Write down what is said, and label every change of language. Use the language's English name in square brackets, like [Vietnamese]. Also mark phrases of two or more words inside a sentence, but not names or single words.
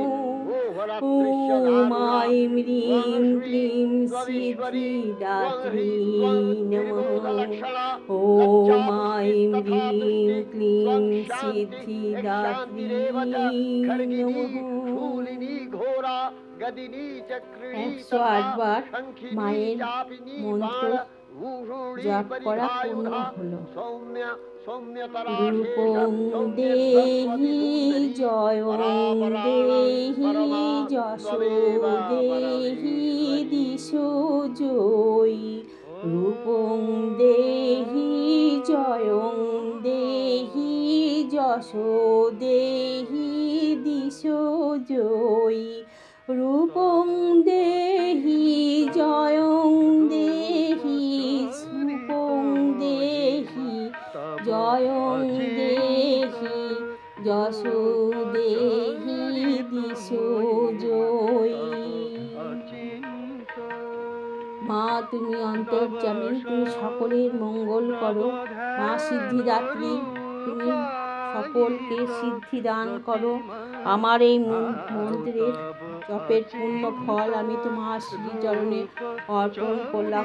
[Sanskrit] ওম আইং হ্রিং ক্লিং সিদ্ধিদাত্রী নমঃ। ওম আইং হ্রিং ক্লিং সিদ্ধিদাত্রী নমঃ। [Bangla] 108 বার মায়ের মন্ত্র জপ করা পূর্ণ হলো। [Sanskrit] রূপং দেহি জয়ং দেহি যশো দেহি দিশো জয়ী। রূপং দেহি জয়ং দেহি যশো দেহি দিশো জয়ী। রূপং দেহি জয়ং দেহি রূপং দেহি জয়ং দেহি যশো দেহি দিশো জয়ী। [Bangla] মা তুমি অন্তর্যামী, তুমি সকলের মঙ্গল করো। মা সিদ্ধিদাত্রী, তুমি সকলকে সিদ্ধি দান করো। আমার এই মন্ত্রের জপের পূর্ণ ফল আমি তোমার শ্রীচরণে অর্পণ করলাম।